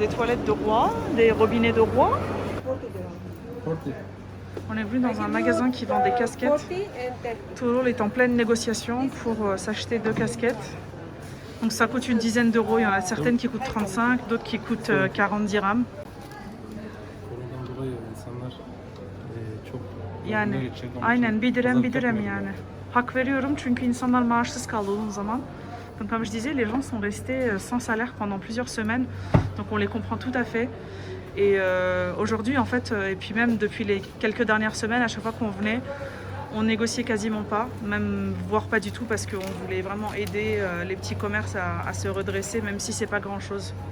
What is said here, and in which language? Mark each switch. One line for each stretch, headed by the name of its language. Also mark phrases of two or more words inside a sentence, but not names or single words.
French: Des toilettes de roi, des robinets de roi. On est venu dans un magasin qui vend des casquettes. Tourol est en pleine négociation pour s'acheter 2 casquettes. Donc ça coûte une dizaine d'euros. Il y en a certaines qui coûtent 35, d'autres qui coûtent 40 dirhams.
Turkish: Yani aynen bir dirhem yani. Hak veriyorum çünkü insanlar maaşsız kaldı uzun zaman.
French: Donc comme je disais, les gens sont restés sans salaire pendant plusieurs semaines. Donc on les comprend tout à fait. Et aujourd'hui en fait, et puis même depuis les quelques dernières semaines, à chaque fois qu'on venait, on négociait quasiment pas, même voire pas du tout, parce qu'on voulait vraiment aider les petits commerces à se redresser, même si c'est pas grand chose.